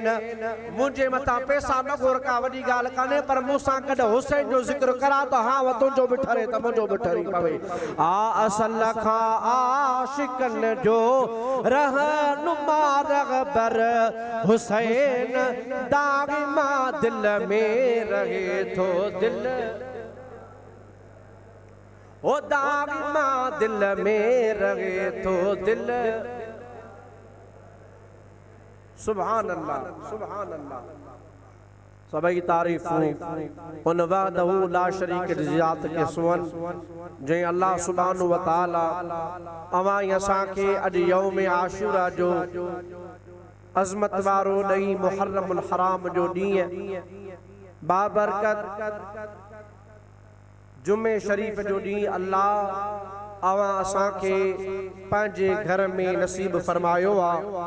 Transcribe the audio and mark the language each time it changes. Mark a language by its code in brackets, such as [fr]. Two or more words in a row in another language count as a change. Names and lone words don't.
[sd] मुंहिंजे मथां पैसा न घुर का वॾी ॻाल्हि कान्हे पर मूंसां गॾु हुसैन जो ज़िक्र करा त हा व तुंहिंजो बि ठरे त मुंहिंजो बि ठरी पवे। असल खां आशिकन जो रहनुमा रहबर हुसैन दाग मां दिल में रहे थो दिल ओ दाग मां दिल में रहे थो दिल। [ar] سبحان الله سبحان الله. [sd] सबई तारीफ़ूं उन [ar] وحده لا شريك [sd] ज़ात के सुवन जंहिं [ar] الله سبحانه وتعالى [sd] अवां असां खे अॼु [ar] يوم عاشوراء [sd] जो अज़मत वारो ॾही [ar] محرم الحرام [sd] जो ॾींहुं बाबरकत जुमे शरीफ़ जो ॾींहुं अल्लाह अवां असां खे पंहिंजे घर में नसीब फरमायो आहे।